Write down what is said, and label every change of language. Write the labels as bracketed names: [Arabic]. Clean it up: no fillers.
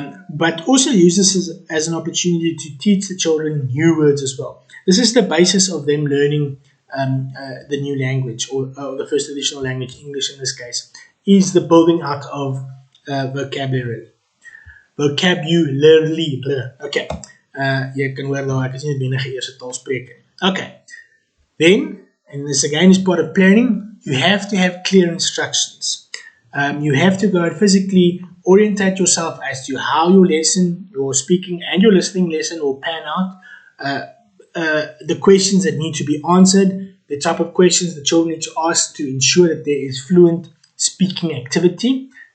[English] But also use this as an opportunity to teach the children new words as well. This is the basis of them learning the new language, or the first additional language, English in this case, is the building out of vocabulary. Vocabulary. Okay. [Afrikaans] Jy kan hoor nou, ek is nie die enige eerste taalspreker. [English] Okay. Then, and this again is part of planning, you have to have clear instructions. You have to go and physically orientate yourself as to how your lesson, your speaking and your listening lesson will pan out, the questions that need to be answered, the type of questions the children need to ask to ensure that there is fluent speaking activity.